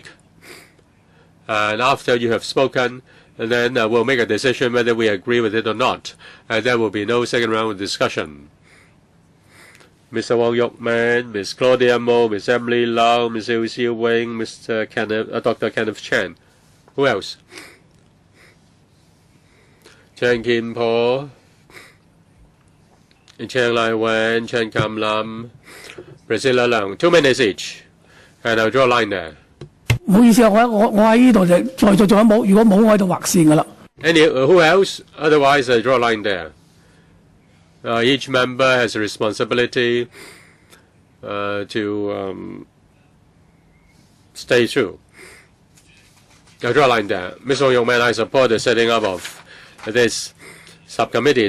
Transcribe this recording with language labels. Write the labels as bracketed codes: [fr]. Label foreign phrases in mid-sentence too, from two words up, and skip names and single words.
[en] And after you have spoken, then we'll make a decision whether we agree with it or not. And there will be no second round of discussion. Mr. Wong Yok Man, Ms. Claudia Mo, Ms. Emily Lau, Ms. Liu Xiu Wing, Mr. Dr. Kenneth CHAN. Who else? Chan Kim Po, Chang Lai Wan, Chan Kam Lam, Priscilla Leung. 2 minutes each. And I'll draw a line there. [yue] 唔好意思啊，我喺呢度就在座仲有冇？如果冇，我喺度劃線㗎啦。 [en] Who else? Otherwise, I draw a line there. Each member has a responsibility to stay true. I draw a line there. Mr. Wong Yok Man, I support the setting up of this subcommittee.